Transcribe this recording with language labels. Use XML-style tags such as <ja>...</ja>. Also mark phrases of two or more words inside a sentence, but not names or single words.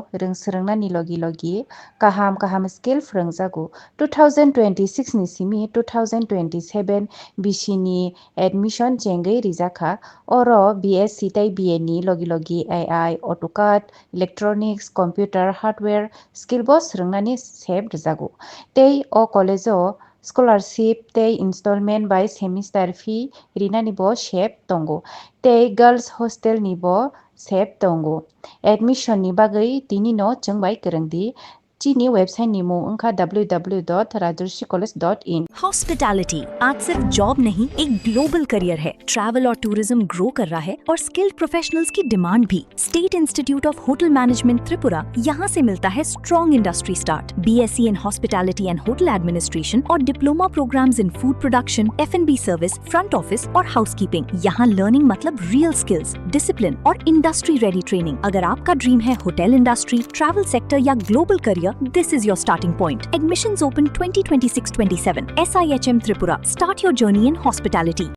<trp>Ringsrangna ni logi kaham skill frangjago 2026 ni simi 2027 bishini admission chengai rijaka oro BSc tai BA ni logi</trp> <en>AI AutoCAD Electronics Computer Hardware skill</en> <trp>bo srangna ni seb rijago tei o college o scholarship tei</trp> <en>installment by semester fee</en> <trp>rina ni bo sep tongo tei</trp> <en>girls hostel</en> <trp>ni bo sep tongo admission ni bagai tini no chungbai kerengdi chini website nimo unoka www.rajarsicollege.in।</trp> <hi>हॉस्पिटैलिटी आज सिर्फ जॉब नहीं, एक</hi> <en>global career</en> <hi>है। ट्रैवल और टूरिज्म ग्रो कर रहा है और</hi> <en>skilled professionals</en> <hi>की डिमांड भी। स्टेट इंस्टीट्यूट ऑफ होटल मैनेजमेंट त्रिपुरा, यहाँ से मिलता है</hi> <en>strong industry start,</en> <hi>BSc</hi> <en>in hospitality and hotel administration</en> <hi>और</hi> <en>diploma programs in food production,</en> <hi>F&B सर्विस,</hi> <en>front office</en> <hi>और हाउसकीपिंग। यहाँ लर्निंग मतलब</hi> <en>real skills,</en> <hi>डिसिप्लिन और</hi> <en>industry ready training.</en> <hi>अगर आपका ड्रीम है</hi> <en>hotel industry, travel sector</en> <hi>या</hi> <en>global career, this is your starting point. Admissions open 2026-27. SIHM Tripura. Start your journey in hospitality.</en>